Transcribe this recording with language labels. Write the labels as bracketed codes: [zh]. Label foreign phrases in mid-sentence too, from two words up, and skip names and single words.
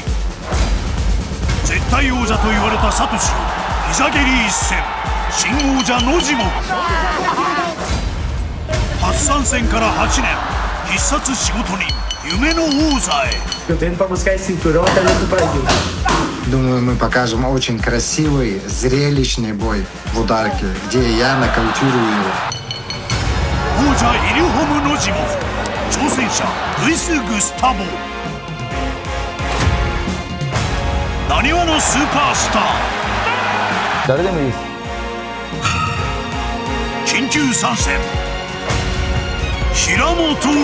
[ja] 絶対王者と言われたサトシを膝蹴り一戦、新王者ノジモ。初参戦から8年、 必殺仕事人夢の王座へ。 [ru] Думаю, мы покажем очень красивый, зрелищный бой в ударке, где я нокаутирую его. [ja] 王者イリホム・ノジモフ、挑戦者ルイス・グスタボ。なにわのスーパースター、誰でもいいです。緊急参戦、平本蓮。